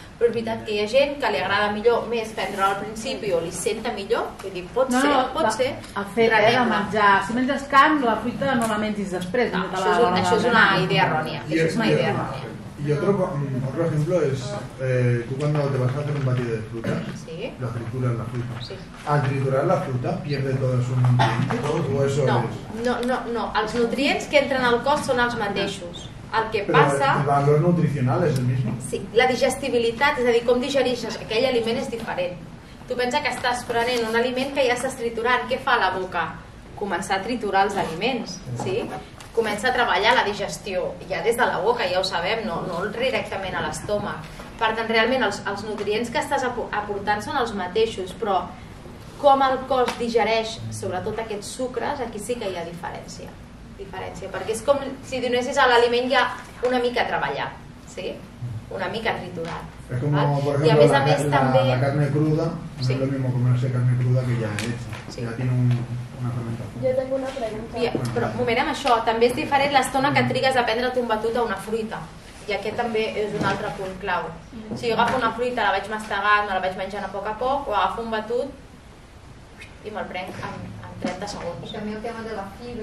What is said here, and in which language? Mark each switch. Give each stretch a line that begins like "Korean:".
Catalan: Però és veritat que hi ha gent que li agrada millor més prendre-la al principi o li senta millor, vull dir, pot ser. El fet de menjar, si menges carn, la fruita no la mentis després. Això és una idea errònia.
Spanish: Y otro ejemplo es, tú cuando te vas a hacer un batido de fruta, la trituras la fruta. Sí. Al triturar la fruta pierde todos sus nutrientes o eso
Catalan: no, els nutrients que entren al cos són els mateixos. El que passa... el valor nutricional és el mismo. Sí, la digestibilitat, és a dir, com digereixes aquell aliment és diferent. Tu pensa que estàs prenent un aliment que ja estàs triturant, què fa la boca? Començar a triturar els aliments, sí? Comença a treballar la digestió, ja des de la boca, ja ho sabem, no directament a l'estómac. Per tant, realment els nutrients que estàs aportant són els mateixos, però com el cos digereix sobretot aquests sucres, aquí sí que hi ha diferència, perquè és com si donessis a l'aliment ja una mica treballat, sí? Una mica triturat.
Spanish: Es como, por ejemplo, la carne cruda, no es lo mismo comerse carne cruda que ya hecha, ya tiene una fermentación. Jo tengo una pregunta.
Catalan: Però un moment amb això, també és diferent l'estona que trigues a prendre't un batut a una fruita. I aquest també és un altre punt clau. Si jo agafo una fruita, la vaig mastegant, me la vaig menjant a poc, o agafo un batut i me'l prenc en 30 segons. I també el tema de la fibra.